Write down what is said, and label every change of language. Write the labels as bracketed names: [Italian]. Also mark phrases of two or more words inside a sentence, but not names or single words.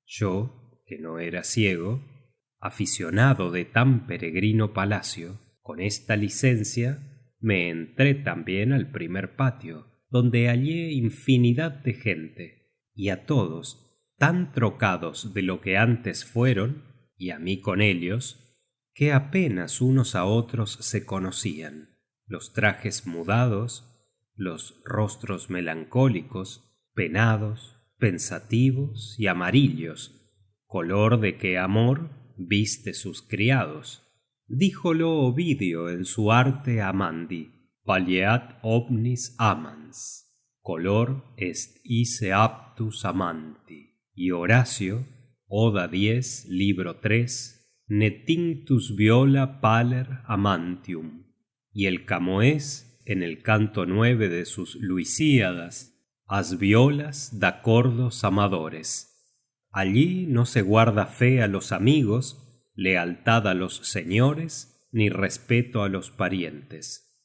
[Spanish] Yo, que no era ciego, aficionado de tan peregrino palacio, con esta licencia me entré también al primer patio, donde hallé infinidad de gente, y a todos tan trocados de lo que antes fueron, y a mí con ellos, que apenas unos a otros se conocían. Los trajes mudados, los rostros melancólicos, penados, pensativos y amarillos, color de que amor viste sus criados. díjolo Ovidio en su [Latin] arte amandi: Palleat omnis amans, color est ise aptus amanti. [Spanish] Y Horacio, Oda 10, libro 3, [Latin] ne tinctus viola paler amantium. [Spanish] Y el Camoés, en el canto 9 de sus Luisíadas: [Portuguese] as violas d'acordos amadores. [Spanish] Allí no se guarda fe a los amigos, lealtad a los señores, ni respeto a los parientes.